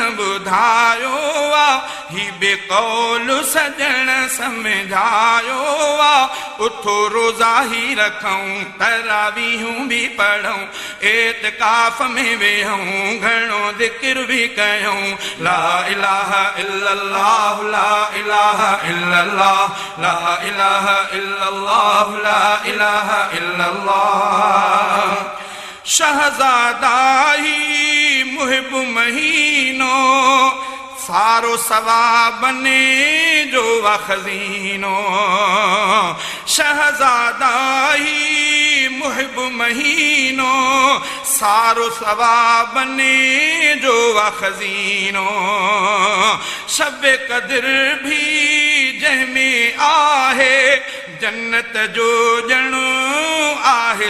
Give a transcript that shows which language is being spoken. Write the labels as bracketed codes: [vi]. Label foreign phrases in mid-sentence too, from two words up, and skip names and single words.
[sd] ॿुधायो आहे ही बेक़ौल सजण सम्झायो आहे उथो रोज़ा ही रखूं तरावीहूं बि पढ़ूं एतिकाफ़ में वेहूं घणो ज़िक्र बि कयूं [ar] لا إله إلا الله لا إله إلا الله لا إله إلا الله لا إله إلا الله [sd] शहजादा ही मुहिब महीनो सारो सवाबने जो खज़ीनो शहजादा ही मुहिब महीनो सारो सवाबने जो खज़ीनो शब कदर भी जंहिंमें आहे जन्नत जो ॼणो आहे